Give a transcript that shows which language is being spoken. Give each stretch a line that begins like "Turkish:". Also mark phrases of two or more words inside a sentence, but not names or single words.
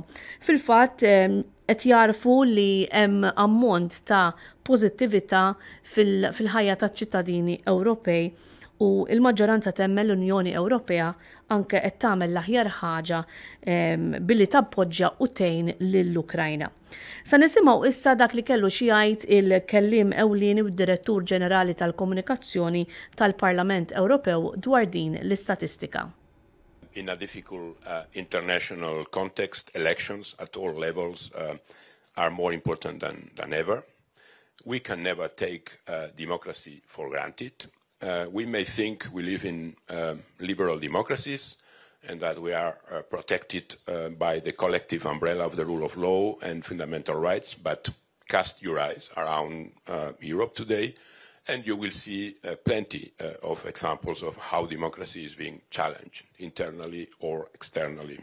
Maltese: Fil-fatt qed jarfu li hemm ammont ta' pożittività fil-ħajja taċ-ċittadini Ewropej u l-maġġoranza temmel l-Unjoni Ewropea anke qed tagħmel l-aħjar ħaġa billi tappoġġja u tgħin lill-Ukrajna. Sa nisimgħu issa dak li kellu xi jgħid il-kelliem ewlieni u d-Direttur Ġenerali tal-Komunikazzjoni tal-Parlament Ewropew dwar din l-istatistika.
English: In a difficult international context, elections at all levels are more important than ever. We can never take democracy for granted. We may think we live in liberal democracies and that we are protected by the collective umbrella of the rule of law and fundamental rights, but cast your eyes around Europe today and you will see plenty of examples of how democracy is being challenged internally or externally.